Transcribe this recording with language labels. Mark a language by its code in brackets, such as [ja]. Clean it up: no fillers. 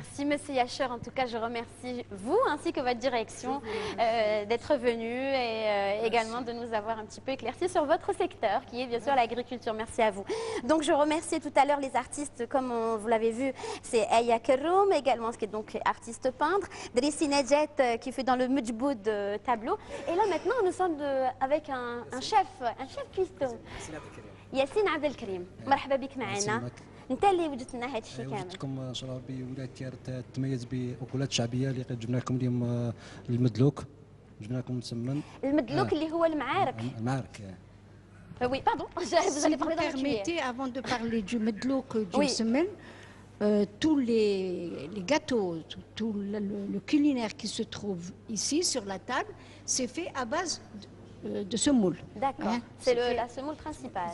[fr] Merci Monsieur Yacher, en tout cas je remercie vous ainsi que votre direction d'être venu et également de nous avoir un petit peu éclairci sur votre secteur qui est bien sûr l'agriculture. Merci à vous. Donc je remerciais tout à l'heure les artistes comme vous l'avez vu, c'est Aya Kerroum également qui est donc artiste peintre, Drissi Nedjet qui fait dans le Mujboud tableau et là maintenant nous sommes avec un chef cuistot. [ar] ياسين عبد الكريم مرحبا بك معنا. انت اللي وجدت لنا هذا الشيء كامل. وجدتكم شرابي ولايه تيارت تميز باكلات شعبيه اللي جبنا لكم اليوم المدلوك جبنا لكم مسمن. المدلوك اللي هو المعارك. المعارك. [fr] Oui, pardon. Si vous permettez, avant de parler du medlouk, du semen, tous les gâteaux, tout le culinaire qui se trouve ici sur la table, c'est fait à base de semoule. D'accord. Hein, c'est la semoule principale.